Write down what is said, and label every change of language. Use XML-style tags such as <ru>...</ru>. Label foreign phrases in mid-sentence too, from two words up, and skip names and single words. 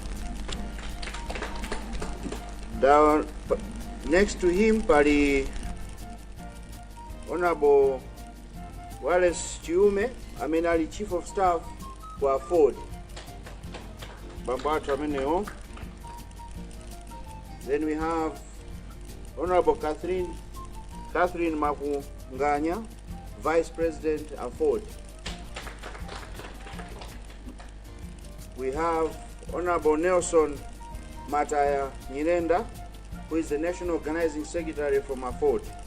<en>Next to him pali Honorable Wallace Chiume</en> <ny>amene ali</ny> <en>Chief of Staff kwa Ford</en> <ny>bambatu ameneyo.</ny> <en>Then we have Honorable Catherine Makunganya, Vice President at Ford. We have Honorable Nelson Mataya Nyirenda, who is the National Organizing Secretary from Ford.</en>